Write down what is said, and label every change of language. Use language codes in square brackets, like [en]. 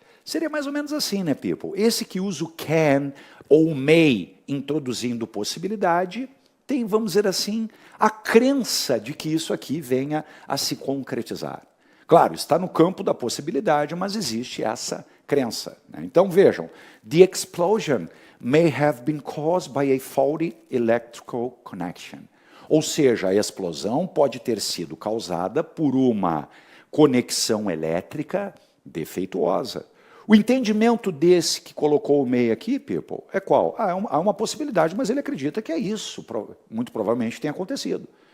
[pt] Seria mais ou menos assim, né, people? Esse que usa o can ou o may introduzindo possibilidade, tem, vamos dizer assim, a crença de que isso aqui venha a se concretizar. Claro, está no campo da possibilidade, mas existe essa crença, né? Então, vejam, [en] the explosion may have been caused by a faulty electrical connection. [pt] Ou seja, a explosão pode ter sido causada por uma conexão elétrica defeituosa. O entendimento desse que colocou o may aqui, people, é qual? Há uma possibilidade, mas ele acredita que é isso, muito provavelmente tem acontecido.